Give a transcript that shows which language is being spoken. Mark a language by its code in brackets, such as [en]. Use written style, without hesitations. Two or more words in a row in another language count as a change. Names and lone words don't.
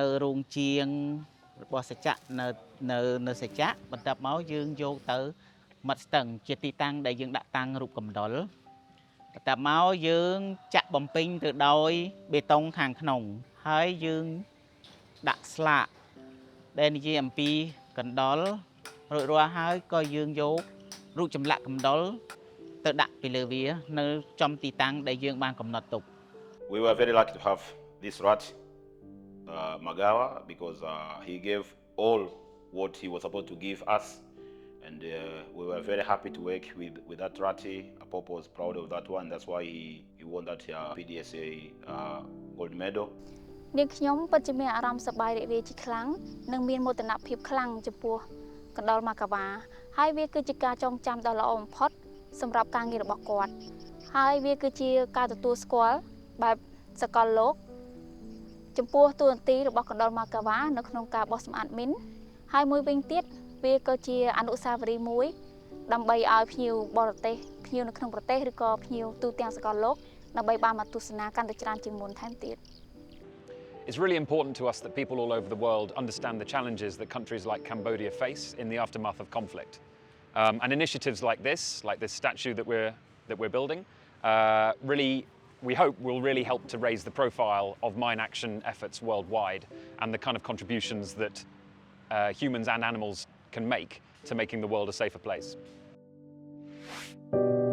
[km] រោងជាងរបស់សច្ចៈនៅសច្ចៈបន្ទាប់មកយើងយកទៅមាត់ស្ទឹងជាទីតាំងដែលយើងដាក់តាំងរូបកណ្ដុរបន្ទាប់មកយើងចាក់បំពេញទៅដោយបេតុងខាងក្នុងហើយយើងដាក់ស្លាកដែលនិយាយអំពីកណ្ដុររួចរាល់ហើយក៏យើងយករូបចម្លាក់កណ្ដុរទៅដាក់ពីលើវានៅចំទីតាំងដែលយើងបានកំណត់ទុក [en] We were very lucky to have this rat, Magawa, because he gave all what he was supposed to give us. And we were very happy to work with that ratty. Apopo was proud of that one. That's why he won that PDSA gold medal. [km] នាងខ្ញុំពិតជាមានអារម្មណ៍សប្បាយរីករាយជាខ្លាំងនិងមានមោទនភាពខ្លាំងចំពោះកណ្ដុរម៉ាកាវ៉ាហើយវាគឺជា ការចងចាំដ៏ល្អបំផុតសម្រាប់ការងាររបស់គាត់ហើយវាគឺជាការទទួលស្គាល់បែបសកលលោកចំពោះតួនាទីរបស់កណ្ដុរម៉ាកាវ៉ានៅក្នុងការបោះសម្អាតមីនហើយមួយវិញទៀតវាក៏ជាអនុស្សាវរីយ៍មួយដើម្បីឲ្យភ្ញៀវបរទេសភ្ញៀវនៅក្នុងប្រទេសឬក៏ភ្ញៀវទូទាំងសកលលោកដើម្បីបានមកទស្សនាកាន់តែច្រើនជាងមុនថែមទៀត [en] It's really important to us that people all over the world understand the challenges that countries like Cambodia face in the aftermath of conflict. And initiatives like this statue that we're building, really, we hope will really help to raise the profile of mine action efforts worldwide and the kind of contributions that humans and animals can make to making the world a safer place.